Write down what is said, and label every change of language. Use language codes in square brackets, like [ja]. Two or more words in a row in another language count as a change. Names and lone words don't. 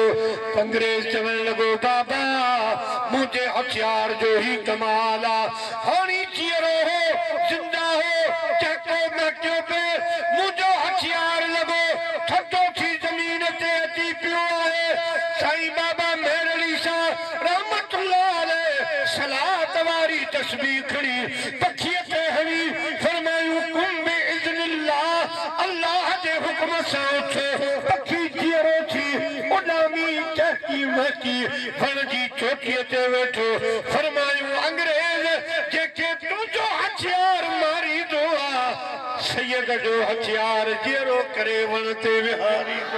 [sd] अंग्रेज चवण लॻो बाबा मुंहिंजे हथियार जो ही कमाल आहे, हाणी चीरो हो ज़िंदा हो चहको महकियो पे मुंहिंजो हथियार लॻो थधो थी ज़मीन ते अची पियो आहे। साईं बाबा मेहर अली शाह [ar] رحمة الله عليه [sd] सलात वारी तस्बीह खणी पखीअ ते हणी फरमायूं [ar] قم بإذن الله, [sd] अल्लाह जे हुक्म सां उथो। पखी चीरो थी उॾामी चहकी महकी वण जी चोटीअ ते वेठो। फरमायूं अंग्रेज जेके तुंहिंजो हथियार मारींदो आहे, सैयद जो हथियार जहिड़ो करे वण ते विहारींदो।